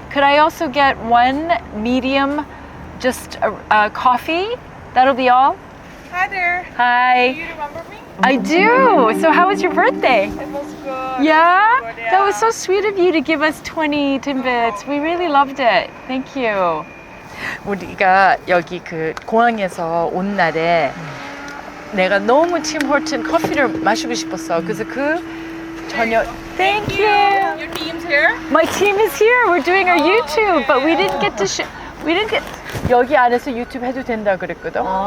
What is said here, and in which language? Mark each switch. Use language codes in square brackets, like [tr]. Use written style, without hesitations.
[en] Could I also get 1 medium just coffee? That'll be all? Hi there. Hi. Do you remember me? I do. So how was your birthday? It was good. Yeah? Good, That was so sweet of you to give us 20 Timbits. We really loved it. Thank you. [ko] 우리가 여기 그 공항에서 온 날에 내가 너무 팀 호튼 커피를 마시고 싶었어. 그래서 그 저녁 [en] Thank you. Your team's here? My team is here. We're doing our YouTube, but we didn't get to we didn't get [ko] 여기 안에서 유튜브 해도 된다 그랬거든.